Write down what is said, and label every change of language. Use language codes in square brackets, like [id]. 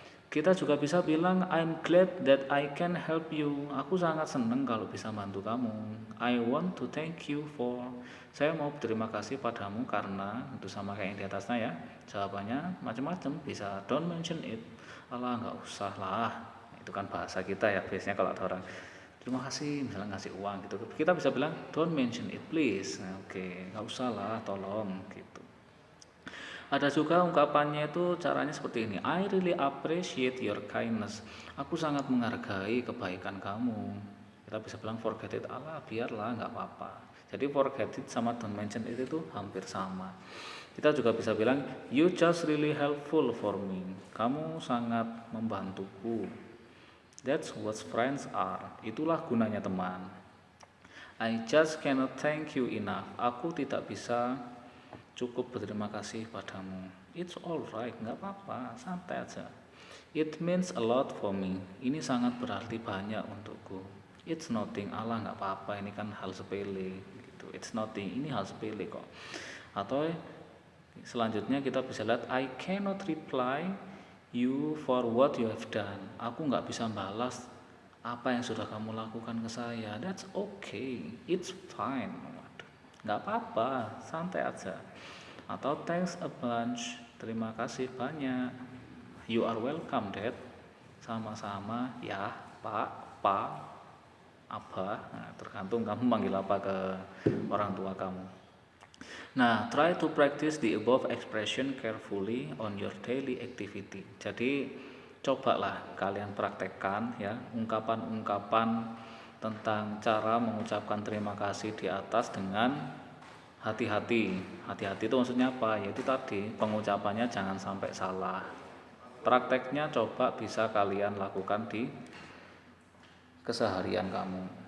[id] Kita juga bisa bilang [en] I'm glad that I can help you. [id] Aku sangat senang kalau bisa bantu kamu. [en] I want to thank you for. [id] Saya mau berterima kasih padamu karena itu sama kayak yang di atasnya ya. Jawabannya macam-macam. Bisa [en] don't mention it. [id] Alah nggak usah lah. Itu kan bahasa kita ya. Biasanya kalau ada orang terima kasih misalnya ngasih uang gitu. Kita bisa bilang [en] don't mention it please. [id] Nah, oke, nggak usah lah, tolong gitu. Ada juga ungkapannya itu caranya seperti ini. [en] I really appreciate your kindness. [id] Aku sangat menghargai kebaikan kamu. Kita bisa bilang [en] forget it. [id] Alah biarlah nggak apa-apa. Jadi forget it sama [en] don't mention it [id] itu hampir sama. Kita juga bisa bilang [en] you just really helpful for me. [id] Kamu sangat membantuku. [en] That's what friends are. [id] Itulah gunanya teman. [en] I just cannot thank you enough. [id] Aku tidak bisa cukup berterima kasih padamu. [en] It's alright, [id] nggak apa-apa, santai aja. [en] It means a lot for me. [id] Ini sangat berarti banyak untukku. [en] It's nothing, [id] Allah nggak apa-apa, ini kan hal sepele gitu. [en] It's nothing, [id] ini hal sepele kok. Atau selanjutnya kita bisa lihat [en] I cannot reply you for what you have done. [id] Aku nggak bisa balas apa yang sudah kamu lakukan ke saya. [en] That's okay, it's fine. [id] Nggak apa-apa, santai aja. Atau [en] thanks a bunch, [id] terima kasih banyak. [en] You are welcome dad. [id] Sama-sama ya pak, pak, abah. Nah, tergantung kamu manggil apa ke orang tua kamu. [en] Nah, try to practice the above expression carefully on your daily activity. [id] Jadi, cobalah kalian praktekkan ya ungkapan-ungkapan tentang cara mengucapkan terima kasih di atas dengan hati-hati. Hati-hati itu maksudnya apa? Yaitu tadi, pengucapannya jangan sampai salah. Prakteknya coba bisa kalian lakukan di keseharian kamu.